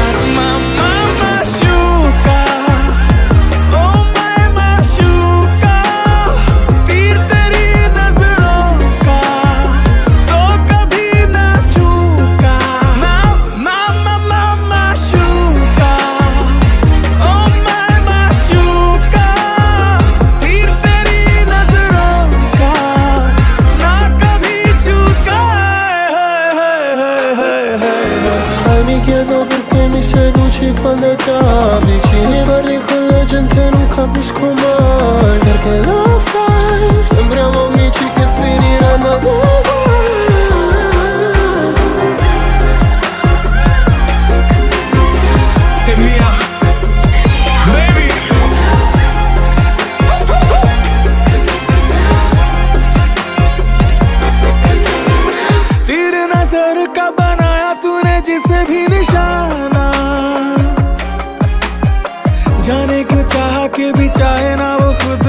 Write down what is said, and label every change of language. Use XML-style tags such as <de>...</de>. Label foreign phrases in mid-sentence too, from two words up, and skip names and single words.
<hi>मामा माशूका, ओ मैं माशूका, तीर तेरी नजरों का तो कभी ना चूका। मामा माशूका, ओ मैं माशूका, तीर तेरी नजरों का ना कभी चूका।</hi> <it>Sai mi chiedo perché mi seduci quando è tardi. Ci parli con la gente non capisco mai perché lo fai. Sembriamo amici che finiranno uguali. Say mia, baby.</it> <hi>तीर नजर का बनाया तूने जिसे भी निशाना, जाने क्यों चाह के भी चाहे ना वो खुद।</hi>